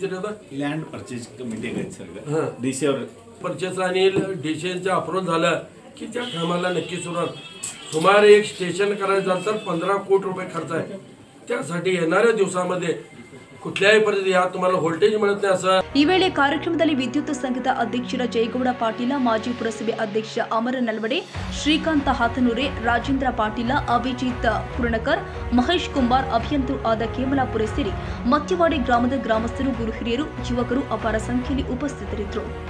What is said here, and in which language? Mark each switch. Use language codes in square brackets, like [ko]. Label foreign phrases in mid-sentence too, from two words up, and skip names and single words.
[en] land purchase committee [mr] डीसीवर परचेस आणि डीसीचा अप्रूव्हल झालं की त्या कामाला नक्की सुरुवात. सुमारे एक स्टेशन करायचं झालं तर 15 कोटी रुपये खर्च आहे. त्यासाठी येणाऱ्या दिवसामध्ये कुठल्याही परिस्थितीत या तुम्हाला व्होल्टेज मिळत नाही असं. [kn] ಈ ವೇಳೆ ಕಾರ್ಯಕ್ರಮದಲ್ಲಿ ವಿದ್ಯುತ್ ಸಂಘದ ಅಧ್ಯಕ್ಷರ ಜಯಗೌಡ ಪಾಟೀಲ, ಮಾಜಿ ಪುರಸಭೆ ಅಧ್ಯಕ್ಷ ಅಮರ ನಲ್ವಡೆ, ಶ್ರೀಕಾಂತ ಹಾತನೂರೆ, ರಾಜೇಂದ್ರ ಪಾಟೀಲ, ಅಭಿಜಿತ್ ಪುರಣಕರ್, ಮಹೇಶ್ ಕುಂಬಾರ್, ಅಭಿಯಂತರು ಆದ ಕೇಮಲಾಪುರ ಸೇರಿ ಮತ್ತಿವಾಡಿ ಗ್ರಾಮದ ಗ್ರಾಮಸ್ಥರು, ಗುರು ಹಿರಿಯರು, ಯುವಕರು ಅಪಾರ ಸಂಖ್ಯೆಯಲ್ಲಿ ಉಪಸ್ಥಿತರಿದ್ದರು.